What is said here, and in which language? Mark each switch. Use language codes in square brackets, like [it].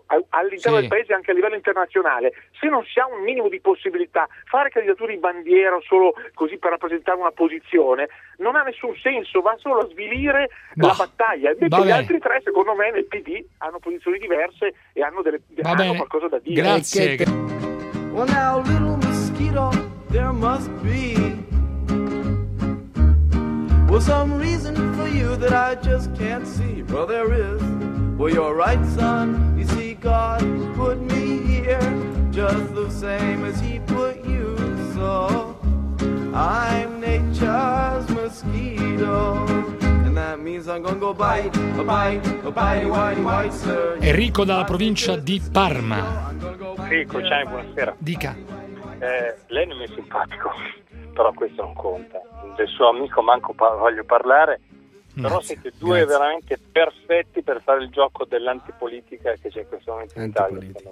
[it] all'interno del paese, anche a livello internazionale, se non si ha un minimo di possibilità, fare candidature in bandiera solo così per rappresentare una posizione non ha nessun senso, va solo a svilire la battaglia. Gli altri tre, secondo me, nel PD hanno posizioni diverse e hanno, delle, hanno qualcosa da dire. Grazie. [en] Well, now, little mosquito, there must be some reason for you that I just can't see. Well, there is. Well, you're right, son. You see, God put me here just the same as he put you. So I'm nature's mosquito. And that means I'm gonna go bite, a bite, a bite, whitey, white, sir. [it] Enrico dalla provincia di Parma. Enrico, ciao, buonasera. Dica. Lei non è simpatico, però questo non conta. Del suo amico manco voglio parlare. Però siete due veramente perfetti per fare il gioco dell'antipolitica che c'è in questo momento in Italia.